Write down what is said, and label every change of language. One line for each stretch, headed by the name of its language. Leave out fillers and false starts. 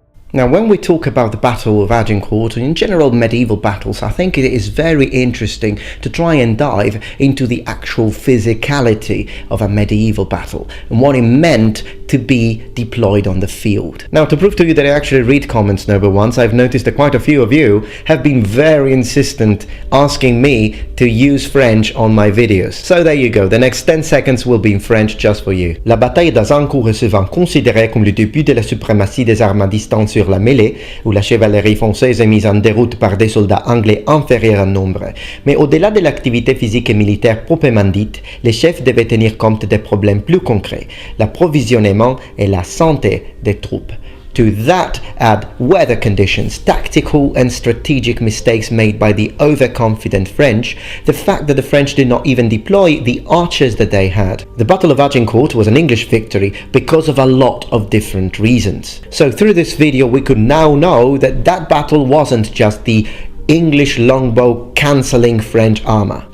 English: Now, when we talk about the Battle of Agincourt and in general medieval battles, I think it is very interesting to try and dive into the actual physicality of a medieval battle and what it meant to be deployed on the field. Now, to prove to you that I actually read comments, Noble Ones, I've noticed that quite a few of you have been very insistent asking me to use French on my videos. So there you go, the next 10 seconds will be in French just for you.
French: La bataille d'Agincourt se souvent considérée comme le début de la suprématie des armes à distance sur la mêlée, où la chevalerie française est mise en déroute par des soldats anglais inférieurs en nombre. Mais au-delà de l'activité physique et militaire proprement dite, les chefs devaient tenir compte des problèmes plus concrets, l'approvisionnement et la santé des troupes.
English: To that add weather conditions, tactical and strategic mistakes made by the overconfident French, the fact that the French did not even deploy the archers that they had. The Battle of Agincourt was an English victory because of a lot of different reasons. So through this video we could now know that that battle wasn't just the English longbow cancelling French armour.